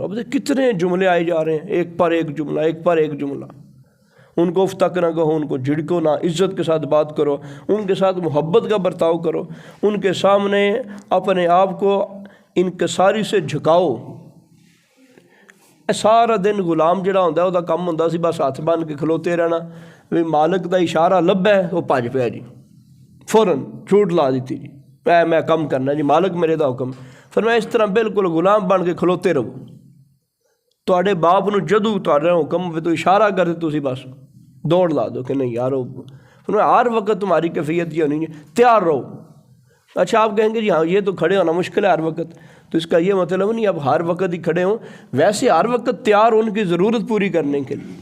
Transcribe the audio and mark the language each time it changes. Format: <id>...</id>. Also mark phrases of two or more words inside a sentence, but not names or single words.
<ur>اب کتنے جملے آئے جا رہے ہیں، ایک پر ایک جملہ، ایک پر ایک جملہ۔ ان کو اف تک نہ کہو، ان کو جھڑکو نہ، عزت کے ساتھ بات کرو، ان کے ساتھ محبت کا برتاؤ کرو، ان کے سامنے اپنے آپ کو انکساری سے جھکاؤ۔</ur> <pa>سارا دن غلام جڑا ہوندا ہے، وہ کام ہوندا سی بس ہاتھ بن کے کھلوتے رہنا، بھی مالک دا اشارہ لبا ہے وہ بھج پیا جی، فوراً چھوٹ لا دیتی جی، میں کم کرنا جی، مالک میرے دا حکم۔ فرمایا اس طرح بالکل غلام بن کے کھلوتے رہو۔ تواڈے باپ نو جدوں تہاڈا حکم ہوے تو اشارہ کر دے تسی بس دوڑ لا دو کہ نہیں یار۔</pa> <ur>فرمایا ہر وقت تمہاری کیفیت یہ ہونی ہے، تیار رہو۔ اچھا آپ کہیں گے جی ہاں یہ تو کھڑے ہونا مشکل ہے ہر وقت، تو اس کا یہ مطلب نہیں اب ہر وقت ہی کھڑے ہوں، ویسے ہر وقت تیار ان کی ضرورت پوری کرنے کے لیے۔</ur>